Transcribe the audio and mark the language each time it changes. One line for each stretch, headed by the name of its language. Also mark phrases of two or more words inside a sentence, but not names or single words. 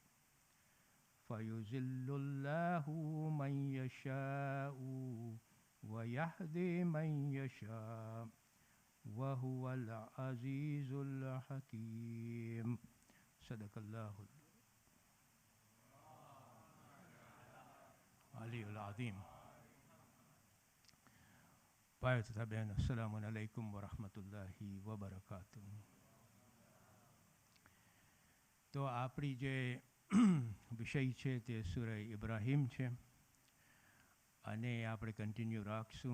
Arabic: فيذل الله من يشاء ويهدي من يشاء وهو العزيز الحكيم صدق الله العلي العظيم
Gujarati: ભાઈઓ તથા બહેનો
Arabic: السلام عليكم ورحمة الله وبركاته.
Gujarati: તો આપણી જે વિષય છે તે સૂરહ ઇબ્રાહીમ છે અને આપણે કન્ટિન્યુ રાખશું.